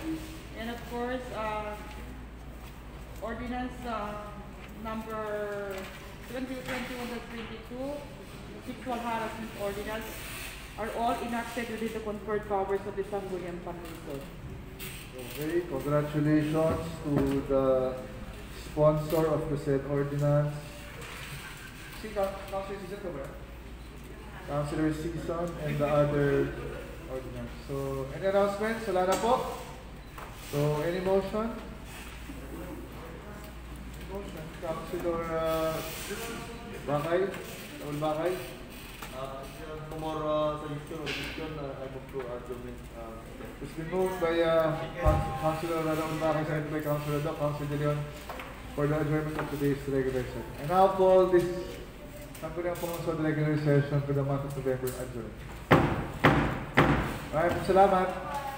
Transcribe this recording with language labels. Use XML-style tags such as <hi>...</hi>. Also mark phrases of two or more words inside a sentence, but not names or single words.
<en>And of course, ordinance number 2021-22, sexual harassment ordinance, are all enacted within the conferred powers of the Sangguniang Panlungsod. Okay, congratulations to the sponsor of the said ordinance.</en> <tl>Si Councilor Sison ko ba?</tl> <en>Councilor Sison and the other ordinance. So, any announcements?</en> <tl>Wala na po?</tl> <en>So, any motion? Motion. Councilor Bacay? Raul Bacay? No more suggestion, I move to adjournment. It's been moved by Councilor Raul Bacay, seconded by Councilor Doc, Councilor De Leon for the adjournment of today's regular session. And now call this Sangguniang Panlungsod regular session for the month of November adjourned.</en> <tl>Maraming salamat.</tl>